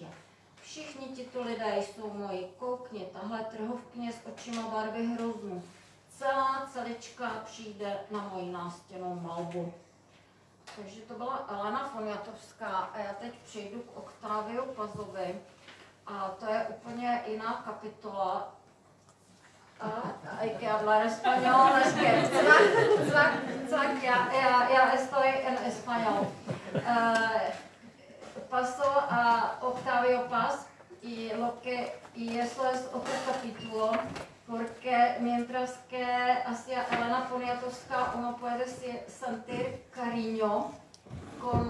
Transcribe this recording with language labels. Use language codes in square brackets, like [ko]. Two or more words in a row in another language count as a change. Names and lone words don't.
[cs] Všichni tito lidé jsou moji, koukni, tahle trhovkyně s očima barvy hroznu. Celá celička přijde na moji nástěnnou malbu. Takže to byla Elena Poniatovská a já teď přejdu k Octavio Pazovi. A to je úplně jiná kapitola. [es] Hay que hablar español, es que ya estoy en español. Pasó a Octavio Paz y eso es otro capítulo, porque mientras que hacia Elena Poniatowska uno puede sentir cariño, con